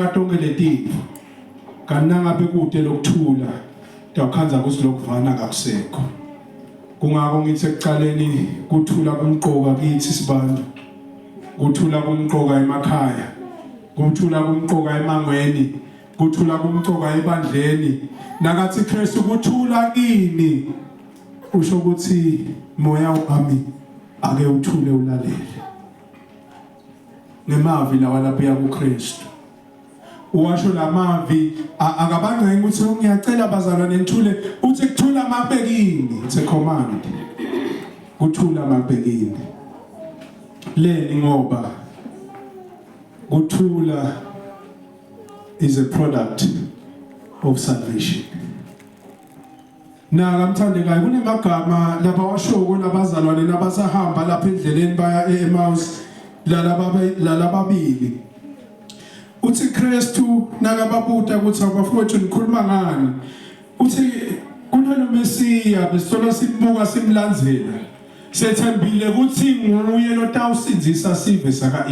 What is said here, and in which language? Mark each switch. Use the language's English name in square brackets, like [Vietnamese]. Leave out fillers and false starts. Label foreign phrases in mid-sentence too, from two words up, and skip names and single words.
[Swati] tonke letindvo kananga bekude lokuthula tawukhanza ukuthi lokuvana kakusekho kungako ngithi ekuqaleni kuthula kumqoka kithi sibantu kuthula kumqoka emakhaya kuthula kumqoka emangweni kuthula kumqoka ebandleni nakathi Kristu kuthula kini usho ukuthi moya wami ake uthule ulalele nemavi lawa lapha ya kuKristu uwasho lamavi akabangcenga ukuthi ngiyacela bazalwane nithule uthi kuthula mabhekini [English] it's a command [Swati] kuthula mabhekini leni ngoba kuthula [English] is a product of salvation [Swati] na ngamthandekayo kunemagama lapha washoko labazalwane nabasahamba lapha endleleni baya eEmmaus lalababili uthi Kristu nakababuta ukuthi abafowethu nikhuluma ngani uthi kunalo Mesiya besola sibuka simlandzela sethembile ukuthi nguye lotawusindzisa sive saka